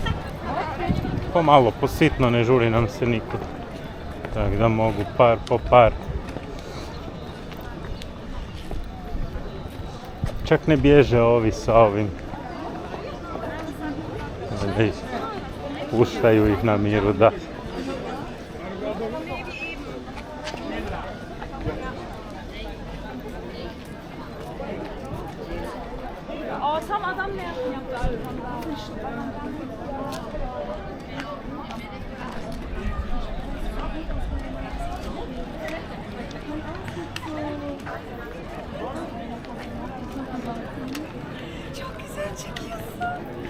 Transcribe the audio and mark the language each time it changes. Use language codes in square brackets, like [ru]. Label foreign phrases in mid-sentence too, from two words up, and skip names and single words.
[sr] Pomalo, positno, ne žuri nam se nikud. Tako da mogu par po par. Čak ne bježe ovi sa ovim. Puštaju ih na miru, da. [tr] Aa tam adam ne yaptı? Çok güzel çekiyorsun.